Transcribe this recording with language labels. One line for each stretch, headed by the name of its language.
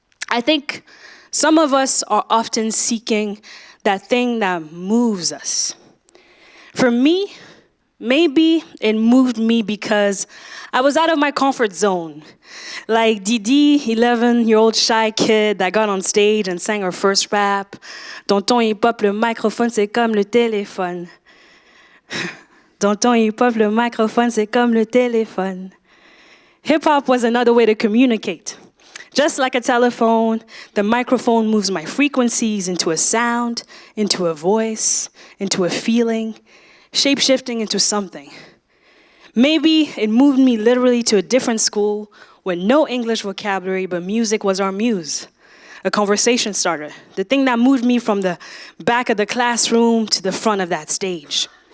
English: I think some of us are often seeking that thing that moves us. For me, maybe it moved me because I was out of my comfort zone. Like Didi, 11-year-old shy kid that got on stage and sang her first rap.
French: Dans ton hip-hop, le microphone, c'est comme le téléphone. Dans ton hip-hop, le microphone, c'est comme le téléphone.
English: Hip-hop was another way to communicate. Just like a telephone, the microphone moves my frequencies into a sound, into a voice, into a feeling, shape-shifting into something. Maybe it moved me literally to a different school with no English vocabulary, but music was our muse, a conversation starter, the thing that moved me from the back of the classroom to the front of that stage.